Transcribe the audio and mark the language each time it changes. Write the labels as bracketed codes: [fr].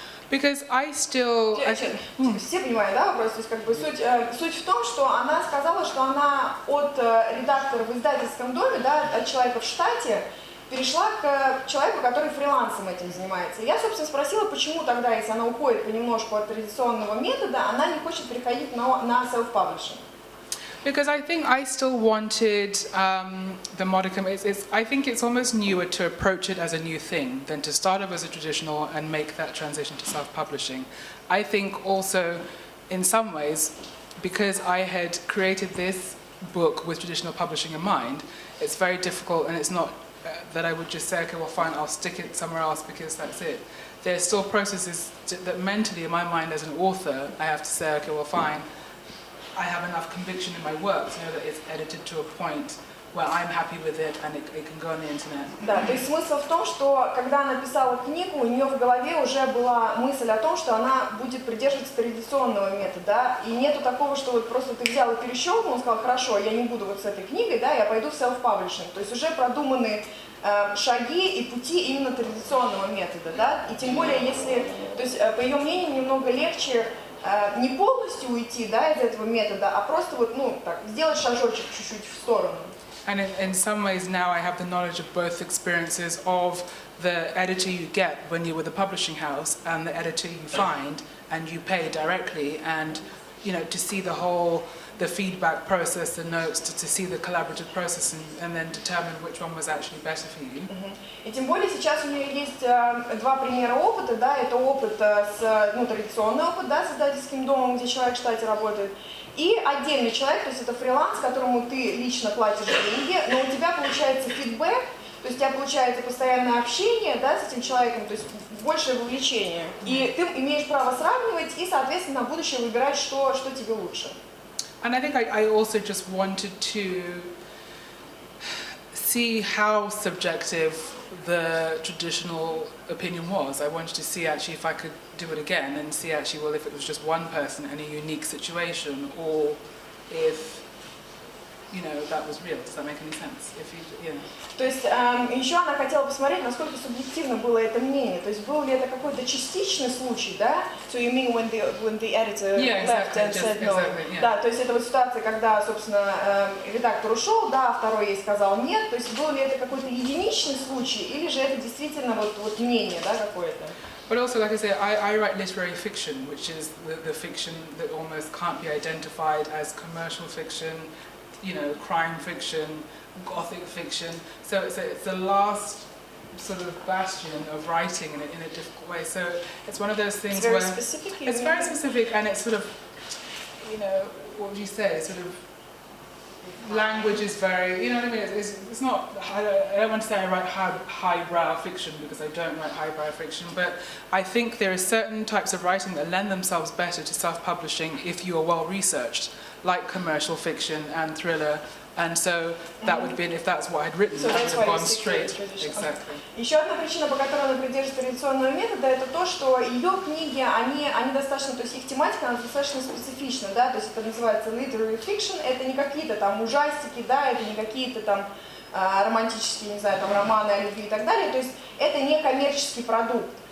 [en] Because I still... [ru] Все понимают, да, вопрос? То есть, как бы, суть в том, что она сказала, что она от редактора в издательском доме, да, от человека в штате, перешла к человеку, который фрилансом этим занимается. Я, собственно, спросила, почему тогда, если она уходит понемножку от традиционного метода, она не хочет переходить на self-publishing. [en] Because I think I still wanted the modicum. I think it's almost newer to approach it as a new thing than to start off as a traditional and make that transition to self-publishing. I think also, in some ways, because I had created this book with traditional publishing in mind, it's very difficult, and it's not that I would just say, okay, well, fine, I'll stick it somewhere else because that's it. There's still processes that mentally, in my mind as an author, I have to say, okay, well, fine, I have enough conviction in my work to know that it's edited to a point where I'm happy with it and it can go on the internet. [ru] Да, то есть смысл в том, что когда она писала книгу, у нее в голове уже была мысль о том, что она будет придерживаться традиционного метода, да, и нету такого, что вот просто ты взял и перещелкнул, и сказал, хорошо, я не буду вот с этой книгой, да, я пойду в self-publishing. То есть уже продуманы шаги и пути именно традиционного метода, да, и тем более если, то есть по ее мнению, немного легче не полностью уйти, да, из этого метода, а просто вот, ну, так, сделать шажочек чуть-чуть в сторону. [en] And in some ways now I have the knowledge of both experiences of the editor you get when you're with a publishing house and the editor you find and you pay directly, and you know, to see the feedback process, the notes, to see the collaborative process and then determine which one was actually better for you. [ru] И тем более сейчас у нее есть 2 примера опыта, да, это опыт традиционный опыт, да, с издательским домом, где человек в штате работает, и отдельный человек, то есть это фриланс, которому ты лично платишь деньги, но у тебя получается фидбэк, то есть у тебя получается постоянное общение, да, с этим человеком, то есть большее вовлечение. И ты имеешь право сравнивать и, соответственно, на будущее выбирать, что тебе лучше. [en] And I think I also just wanted to see how subjective the traditional opinion was. I wanted to see actually if I could do it again and see actually, well, if it was just one person in a unique situation or if, you know, that was real. Does that make any sense? If you know. [ru] То есть еще она хотела посмотреть, насколько субъективно было это мнение. То есть был ли это какой-то частичный случай, да? [en] So you mean when the editor left and said no? [ru] Да, то есть это вот ситуация, когда, собственно, редактор ушел, да, а второй ей сказал нет. То есть был ли это какой-то единичный случай или же это действительно вот мнение, да, какое-то? [en] But also, like I say, I write literary fiction, which is the fiction that almost can't be identified as commercial fiction, you know, crime fiction, gothic fiction. So it's the last sort of bastion of writing in a difficult way. So it's one of those things it's very specific. It's very specific, and it's sort of, you know, what would you say? Sort of language is very, you know what I mean? It's not. I don't want to say I write highbrow fiction because I don't write highbrow fiction, but I think there are certain types of writing that lend themselves better to self-publishing if you are well researched, like commercial fiction and thriller And so that would have been, if that's what I'd written, that would have gone straight. Exactly. [ru] Еще одна причина, по которой она придерживается традиционного метода, это то, что ее книги, они достаточно, то есть их тематика, она достаточно специфична, да, то есть это называется literary fiction, это не какие-то там ужастики, да, это не какие-то там романтические, не знаю, там романы о любви и так далее, то есть это не коммерческий продукт.